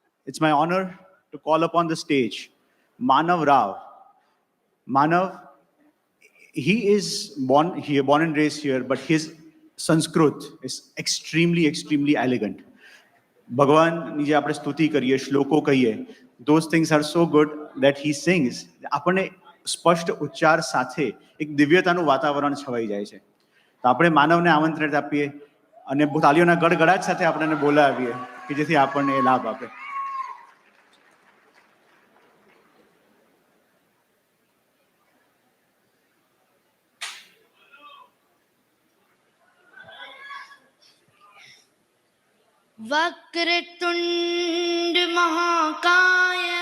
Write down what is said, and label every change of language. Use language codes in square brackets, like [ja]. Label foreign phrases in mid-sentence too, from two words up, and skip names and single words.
[en] It's my honor to call upon the stage Manav Rao. Manav, he is born here, born and raised here, but his Sanskrit is extremely, extremely elegant. Bhagavan, [gu] જે આપણે સ્તુતિ કરીએ, શ્લોકો કહીએ, [en] those things are so good that he sings. [gu] આપણને સ્પષ્ટ ઉચ્ચાર સાથે એક દિવ્યતાનું વાતાવરણ છવાઈ જાય છે. તો આપણે માનવને આમંત્રણ આપીએ અને તાલીઓના ગડગડાટ સાથે આપણે બોલાવીએ કે જેથી આપણને એ લાભ આપે. [sa] वक्रतुंड महाकाय